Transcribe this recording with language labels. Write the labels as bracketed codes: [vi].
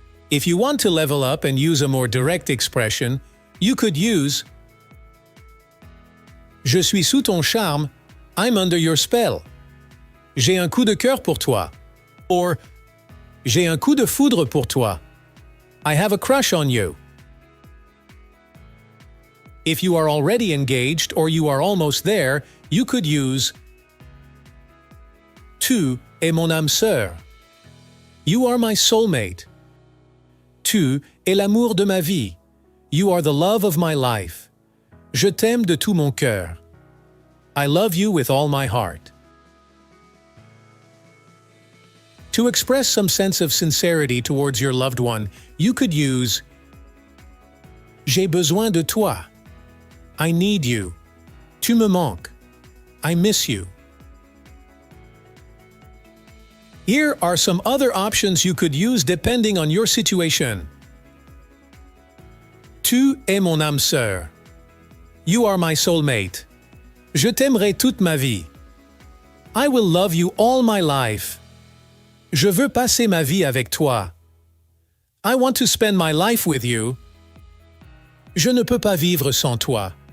[en] If you want to level up and use a more direct expression, you could use [fr] Je suis sous ton charme, [en] I'm under your spell. [fr] J'ai un coup de cœur pour toi. Or, J'ai un coup de foudre pour toi. [en] I have a crush on you. If you are already engaged or you are almost there, you could use [fr] Tu es mon âme sœur. [en] You are my soulmate. [fr] Tu es l'amour de ma vie. [en] You are the love of my life. [fr] Je t'aime de tout mon cœur. [en] I love you with all my heart. To express some sense of sincerity towards your loved one, you could use [fr] J'ai besoin de toi. [en] I need you. [fr] Tu me manques. [en] I miss you. Here are some other options you could use depending on your situation. [fr] Tu es mon âme sœur. [en] You are my soulmate. [fr] Je t'aimerai toute ma vie. [en] I will love you all my life. [fr] Je veux passer ma vie avec toi. [en] I want to spend my life with you. [fr] Je ne peux pas vivre sans toi.